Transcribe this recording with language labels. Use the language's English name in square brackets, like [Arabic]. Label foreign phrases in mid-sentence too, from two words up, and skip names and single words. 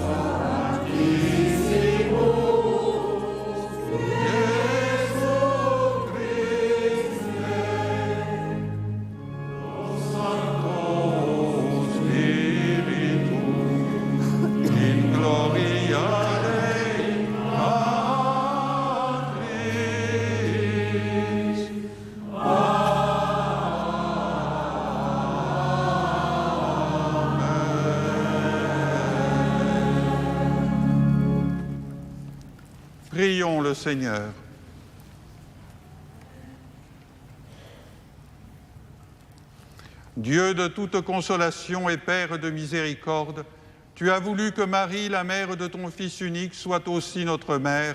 [Latin] Sanctissimus, Iesu Christe, Sancto Spiritu, in gloria Dei Patris. [French] Prions le Seigneur. Dieu de toute consolation et Père de miséricorde, tu as voulu que Marie, la mère de ton Fils unique, soit aussi notre mère.